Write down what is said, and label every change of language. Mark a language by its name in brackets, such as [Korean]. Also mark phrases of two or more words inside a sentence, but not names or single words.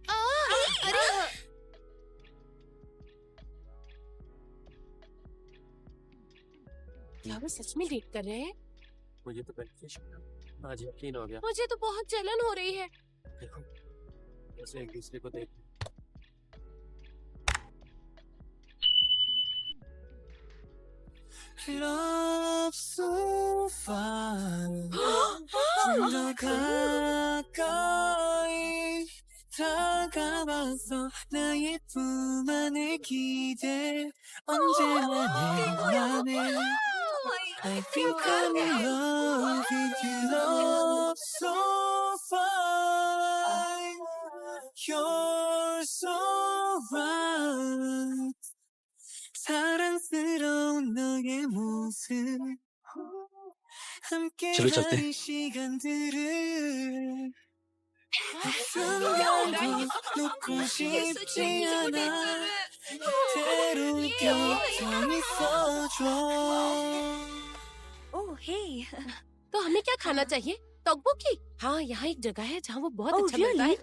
[Hindi] क्या वो सच में डेट कर रहे हैं? मुझे तो पहले से शक आज यकीन हो गया। मुझे तो बहुत जलन हो रही है। देखो ऐसे एक दूसरे को देख [English] Love so far [Korean] 더 가까이 다가와서 나의 품 안에 기대 언제나 내 맘에 [English] I think I'm in love with you love so fine You're so right [Korean] 사랑스러운 너의 모습 함께 [Hindi] चलो चलते हैं। [Korean] 가는 시간들을 한순간도 놓고 싶지 않아 그대로 곁에 있어줘 [Hindi] ओह हे, तो हमें क्या खाना चाहिए? तोगबोकी? हाँ, यहाँ एक जगह है जहाँ वो बहुत [English] Oh, [Hindi] अच्छा मिलता है। [English] really?